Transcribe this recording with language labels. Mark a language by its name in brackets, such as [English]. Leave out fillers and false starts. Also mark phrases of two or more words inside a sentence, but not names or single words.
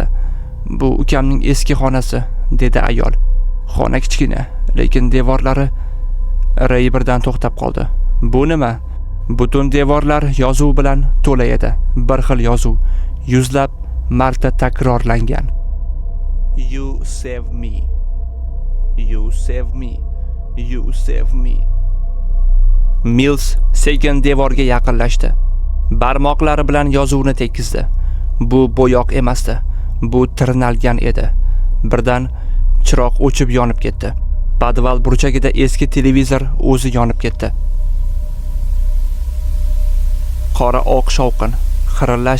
[Uzbek] Bu ukamning eski xonasi, dedi ayol. Xona kichkina, lekin devorlari. Ray birdan to'xtab qoldi. Bu nima? Butun devorlar yozuv bilan to'la edi. Bir xil yozuv, yuzlab marta takrorlangan. [English] You save me. You save me. You save me. [Uzbek] Mills sekin devorga yaqinlashdi. Barmoqlari bilan yozuvni tekizdi. Bu bo'yoq emasdi. Bu tirnalgan edi. Birdan chiroq o'chib yonib ketdi. Podval burchagida eski televizor o'zi yonib ketdi. Qora oq shovqin, xirillash.